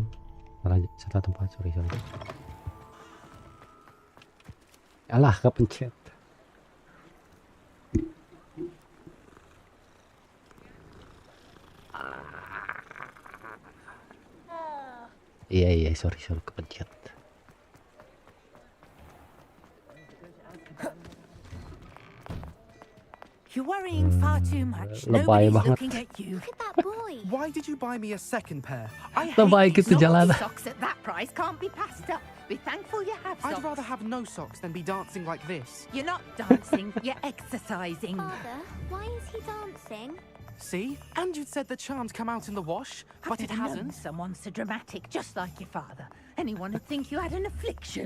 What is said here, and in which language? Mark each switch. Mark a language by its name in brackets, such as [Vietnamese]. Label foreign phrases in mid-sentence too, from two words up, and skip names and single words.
[Indonesian] Salah tempat, sorry. Alah, kepencet. Iya, sorry, kepencet. [English] You're worrying far too much. [Indonesian] Lebay [English] Nobody's [Indonesian] banget. [English] looking at you. Look at that boy. Why did you buy me a second pair? I [Indonesian] Lebay [English] hate [Indonesian] gitu [English] these [Indonesian] jalan. [English] Socks at that price can't be passed up. Be thankful you have socks. I'd rather have no socks than be dancing like this. You're not dancing, you're exercising. Father, why is he dancing? See? And you'd said the charms come out in the wash, but it hasn't. Someone so dramatic, just like your father. Anyone would think you had an affliction.